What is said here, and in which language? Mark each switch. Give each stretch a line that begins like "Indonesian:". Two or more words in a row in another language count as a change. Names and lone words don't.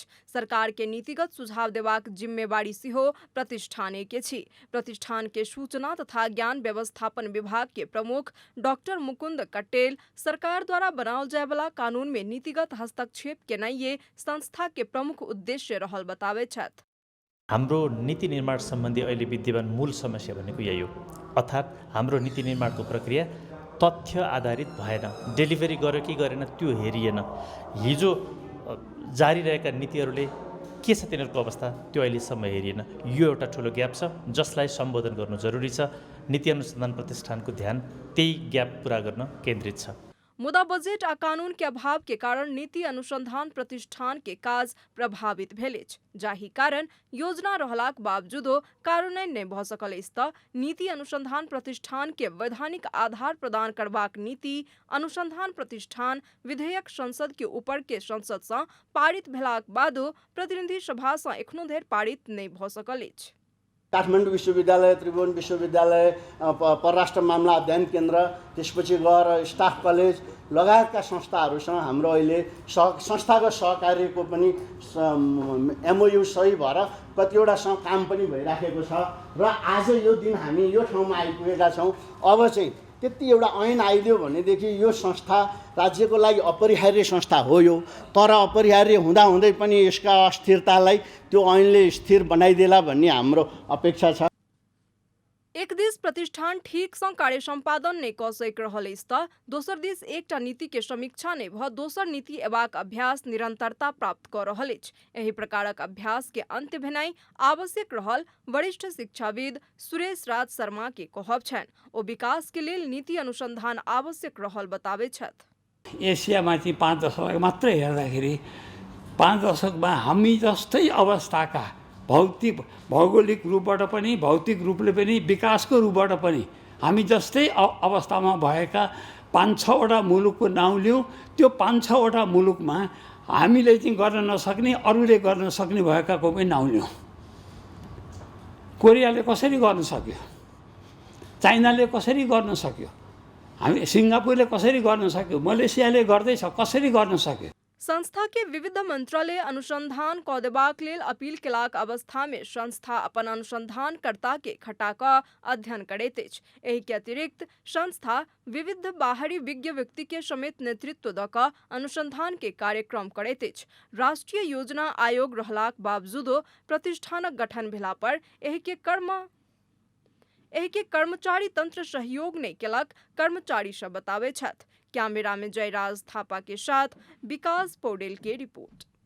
Maithili: सरकार के नीतिगत सुझाव देबाक जिम्मेवारी सेहो प्रतिष्ठाने के अछि। प्रतिष्ठान के सूचना तथा ज्ञान व्यवस्थापन विभाग के प्रमुख डॉक्टर मुकुंद कट्टेल सरकार द्वारा बनाओल जाय वाला कानून में नीतिगत हस्तक्षेप केनाइए संस्था के प्रमुख उद्देश्य रहल बताबै छथि।
Nepali: हाम्रो नीति निर्माण सम्बन्धी अहिले विद्यमान मूल समस्या भनेको यही हो, अर्थात् हाम्रो नीति निर्माणको प्रक्रिया तथ्य आधारित भएन। डेलिभरी गर्यो कि गरेन त्यो हेरिएन। हिजो जारी रहेका नीतिहरूले के छ तिनीहरूको अवस्था त्यो अहिलेसम्म हेरिएन। यो एउटा ठुलो ग्याप छ जसलाई सम्बोधन गर्नु जरुरी छ। नीति अनुसन्धान प्रतिष्ठानको ध्यान त्यही ग्याप पूरा गर्न केन्द्रित छ।
Maithili: मुदा बजेट आ कानून के अभाव के कारण नीति अनुसंधान प्रतिष्ठान के काज प्रभावित भेल अछि, जाहि कारण योजना रहलाक बावजूदो कार्यान्वयन नहि भऽ सकल अछि। तऽ नीति अनुसंधान प्रतिष्ठान के वैधानिक आधार प्रदान करबाक नीति अनुसंधान प्रतिष्ठान विधेयक संसद के ऊपर के संसद सँ पारित भेलाक बादो प्रतिनिधि सभा सँ एखनो धरि पारित नहि भऽ सकल अछि।
Nepali: काठमाडौँ विश्वविद्यालय, त्रिभुवन विश्वविद्यालय, परराष्ट्र मामला अध्ययन केन्द्र, त्यसपछि गएर स्टाफ कलेज लगायतका संस्थाहरूसँग हाम्रो अहिले संस्थागत सहकार्यको पनि एमओयू सही भएर कतिवटासँग काम पनि भइराखेको छ। र आज यो दिन हामी यो ठाउँमा आइपुगेका छौँ। अब चाहिँ त्यति एउटा ऐन आइदियो भनेदेखि यो संस्था राज्यको लागि अपरिहार्य संस्था हो यो, तर अपरिहार्य हुँदाहुँदै पनि यसका अस्थिरतालाई त्यो ऐनले स्थिर बनाइदेला भन्ने हाम्रो अपेक्षा छ।
Maithili: एक दिस प्रतिष्ठान ठीक सँ कार्य संपादन नहि कऽ सकि रहल अछि तऽ दोसर दिस एकटा नीति के समीक्षा नहि भऽ दोसर नीति एबाक अभ्यास निरंतरता प्राप्त कऽ रहल अछि। एहि प्रकारक अभ्यास के अंत्य भेनाइ आवश्यक रहल वरिष्ठ शिक्षाविद सुरेश राज शर्मा के कहब छनि। ओ विकास के लेल नीति अनुसंधान आवश्यक रहल बताबै छथि।
Nepali: एसियामा चाहिँ 5 दशक मात्रै हेर्दाखेरि 5 दशकमा हामी जस्तै अवस्थाका भौगोलिक रूपबाट पनि भौतिक रूपले पनि विकासको रूपबाट पनि हामी जस्तै अवस्थामा भएका 5-6 वटा मुलुकको नाउँ लियौँ। त्यो 5-6 वटा मुलुकमा हामीले चाहिँ गर्न नसक्ने अरूले गर्न सक्ने भएकाको पनि नाउँ लियौँ। कोरियाले कसरी गर्न सक्यो, चाइनाले कसरी गर्न सक्यो, हामी सिङ्गापुरले कसरी गर्न सक्यो, मलेसियाले गर्दैछ कसरी गर्न सक्यो।
Maithili: संस्था के विविध मंत्रालय अनुसंधान कऽ देबाक लेल अपील केलाक अवस्था में संस्था अपन अनुसंधानकर्ता के खटा कऽ अध्ययन करैत अछि। एहि के अतिरिक्त संस्था विविध बाहरी विज्ञ व्यक्ति के समेत नेतृत्व दऽ कऽ अनुसंधान के कार्यक्रम करैत अछि। राष्ट्रीय योजना आयोग रहलाक बावजूदो प्रतिष्ठानक गठन भेला पर एहि के कर्मचारी तंत्र सहयोग नहीं केलक, कर्मचारी सब बतावे छथि। कैमरा में जयराज थापा के साथ विकास पौडेल की रिपोर्ट।